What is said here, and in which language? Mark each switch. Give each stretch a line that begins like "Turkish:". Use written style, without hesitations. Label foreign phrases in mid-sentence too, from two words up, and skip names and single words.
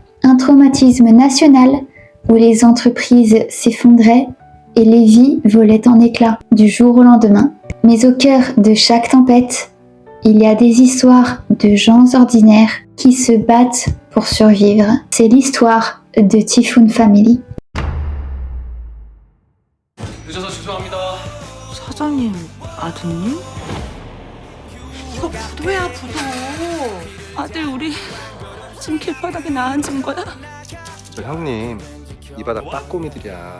French: Un traumatisme national où les entreprises s'effondraient et les vies volaient en éclats du jour au lendemain. Mais au cœur de chaque tempête, il y a des histoires de gens ordinaires qui se battent pour survivre. C'est l'histoire de Typhoon Family.
Korean: 늦어서 죄송합니다. 사장님 아드님? 이거 부도야 부도. 아들 우리 지금 길바닥에 나앉은 거야? 저 형님 이 바닥 빠꼬미들이야.